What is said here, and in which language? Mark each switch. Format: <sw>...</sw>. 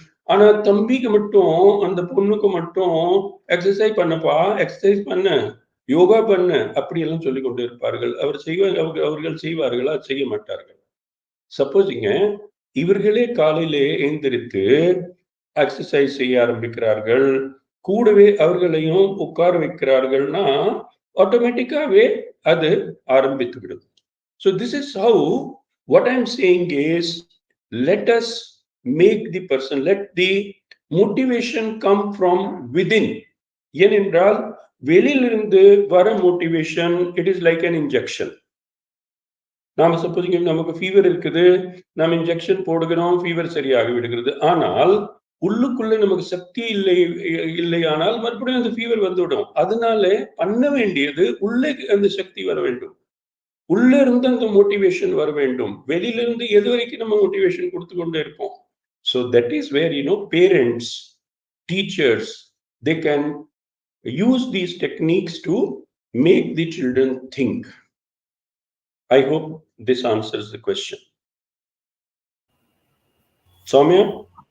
<ta>ஆனா தம்பிக்கு மட்டும், அந்த பொண்ணுக்கு மட்டும் எக்ஸசைஸ் பண்ண, யோகா பண்ணு அப்படியெல்லாம் சொல்லி கொண்டு இருப்பார்கள். அவர்கள் செய்வார்களா? செய்ய மாட்டார்கள். சப்போஸிங்க இவர்களே காலையிலே எழுந்திரித்து எக்ஸசைஸ் செய்ய ஆரம்பிக்கிறார்கள், கூடவே அவர்களையும் உட்கார வைக்கிறார்கள்னா ஆட்டோமேட்டிக்காவே அது ஆரம்பித்து விடும்.</ta> <en>So this is how, what I'm saying is, let us make the person, let the motivation come from within.</en> <ta>ஏனென்றால் வெளியிலிருந்து வர motivation,</ta> <en>It is like an injection.</en> <ta>நாம சப்போஸ் நமக்கு ஃபீவர் இருக்குது, நாம் இன்ஜெக்ஷன் போடுகிறோம், ஃபீவர் சரியாகி விடுகிறது. ஆனால் உள்ளுக்குள்ள நமக்கு சக்தி இல்லையானால் மறுபடியும் அந்த ஃபீவர் வந்துவிடும். அதனால பண்ண வேண்டியது உள்ளே அந்த சக்தி வர வேண்டும், உள்ள இருந்து அந்த மோட்டிவேஷன் வர வேண்டும். வெளியில இருந்து எது வரைக்கும் நம்ம மோட்டிவேஷன் கொடுத்து கொண்டே இருப்போம்.</ta> <en>So that is where, parents, teachers, they can use these techniques to make the children think. I hope this answers the question. Soumya?</en>